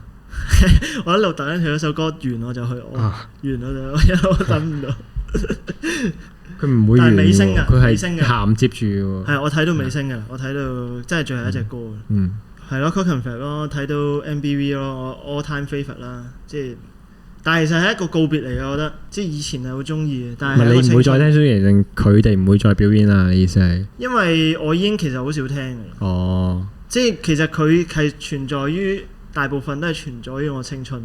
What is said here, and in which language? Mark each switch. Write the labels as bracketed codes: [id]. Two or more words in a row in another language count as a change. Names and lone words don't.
[yue] 我一路等緊佢嗰首歌完我就去屙，完我就一路等唔到。佢唔會完喎，佢係銜接住喎。係我睇到尾聲㗎，我睇到真係最後一隻歌。係咯 Clockenflap 咯，睇到 MBV 咯，我 [en] all time favourite [yue] 啦。即係，但係其實係一個告別嚟嘅，我覺得。即係以前係好中意嘅，但係你唔會再聽，雖然佢哋唔會再表演啦。你意思係？因為我已經其實好少聽嘅。哦。即係其實佢係存在於。大部分都係存在於我青春。